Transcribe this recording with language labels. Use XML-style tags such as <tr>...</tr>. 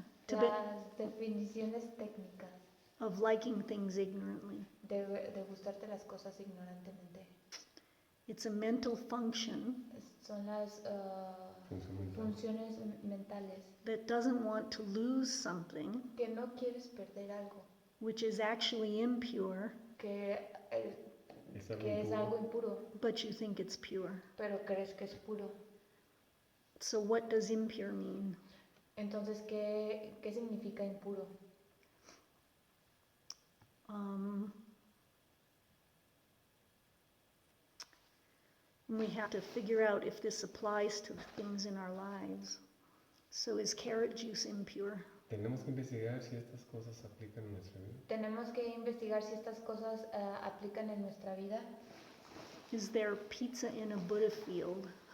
<es>Las definiciones técnicas</es> <en>of liking things ignorantly.</en> <es>de gustarte las cosas ignorantemente.</es> <en>It's a mental function</en> <es>Son las funciones mentales</es> <en>that doesn't want to lose something</en> <es>que no quieres perder algo,</es> <en>which is actually impure,</en> <es>que es algo impuro,</es> <en>but you think it's pure.</en> <es>pero crees que es puro.</es> <en>So what does impure mean?</en> <es>Entonces, ¿qué significa impuro?</es> <en>We have to figure out if this applies to things in our lives. So is carrot juice impure?</en> <es>Tenemos que investigar si estas cosas aplican en nuestra vida. Tenemos que investigar si estas cosas aplican en nuestra vida.</es> <en>Is there pizza in a Buddha field?</en>